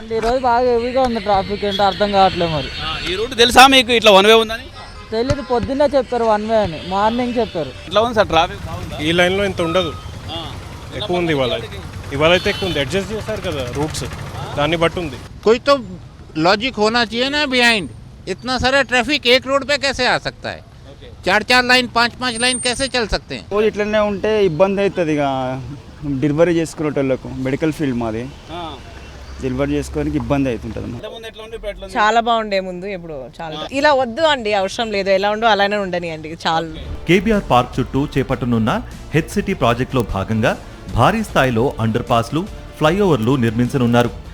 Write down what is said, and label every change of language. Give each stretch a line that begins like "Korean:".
Telugu: ఈ రోజు బాగా హెవీగా ఉంది ట్రాఫిక్, ఏంటో అర్థం కావట్లేదు. మరి ఈ రూట్ తెలుసా మీకు? ఇట్లా వన్ వే ఉందని తెలియదు. పొద్దున్నే చెప్పారు వన్ వే అని, మార్నింగ్ చెప్పారు. ఇట్లా ఉంది సార్ ట్రాఫిక్. ఈ లైన్లో ఇంత ఉండదు, ఎక్కువ ఉంది. ఇవాళ అయితే ఎక్కువ ఉంది. అడ్జస్ట్ చేస్తారు కదా రూట్స్, దాన్ని బట్టి ఉంది.
Hindi: कोई तो लॉजिक होना चाहिए ना बिहाइंड. इतना सारा ट्रैफिक एक रोड पे कैसे आ सकता है? 4 लाइन 5 लाइन कैसे चल सकते हैं?
Telugu: రోజు ఇట్లనే ఉంటే ఇబ్బంది అవుతుంది. ఇక డెలివరీ చేసుకునేటోళ్ళకు మెడికల్ ఫీల్డ్ మాది, డెలివరీ చేసుకోవడానికి ఇబ్బంది అవుతుంటుంది. చాలా బాగుండే ముందు, ఇప్పుడు చాలా ఇలా వద్దు అండి, అవసరం లేదు. ఎలా ఉండో అలానే ఉండని అండి చాలు. కేబీఆర్ పార్క్ చుట్టూ చేపట్టనున్న హెచ్సిటీ ప్రాజెక్టులో భాగంగా భారీ స్థాయిలో అండర్ పాస్లు, ఫ్లైఓవర్లు నిర్మించనున్నారు.